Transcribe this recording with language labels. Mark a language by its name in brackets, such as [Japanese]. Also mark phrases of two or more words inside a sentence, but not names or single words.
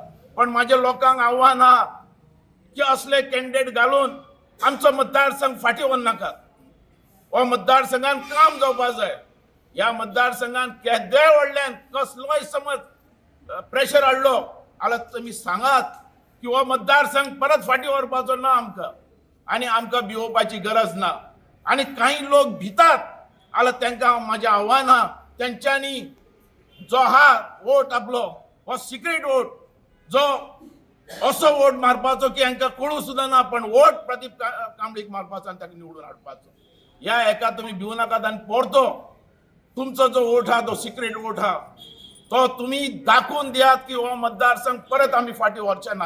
[Konkani] पण म्हाज्या लोकांक आव्हान आहा की असले कॅन्डिडेट घालून आमचो मतदारसंघ फाटीं व्हरनाकात। हो मतदारसंघान काम जावपाक जाय। ह्या मतदारसंघात केद्याय व्हडल्यान कसलोय समज प्रेशर हाडलो जाल्यार तुमी सांगात की हो मतदारसंघ परत फाटी व्हरपाचो ना आमकां आनी आमकां भिवोवपाची गरज ना. आणि काही लोक भितात आला त्यांना माझे आव्हान हा त्यांच्यानी जो हा वोट आपलो हो [English] secret vote [Konkani] जो असो वोट मारपाचो की हांकां कळू सुद्धा ना पण वोट प्रदीप कांबळीक मारपाचो आणि ताका निवडून हाडपाचो. ह्या एका तुम्ही भिवू नाकात आणि परतो तुमचो जो वोट हा तो [English] secret vote [Konkani] हा तो तुम्ही दाखवून दियात की हो मतदारसंघ परत आम्ही फाटी व्हरचे ना.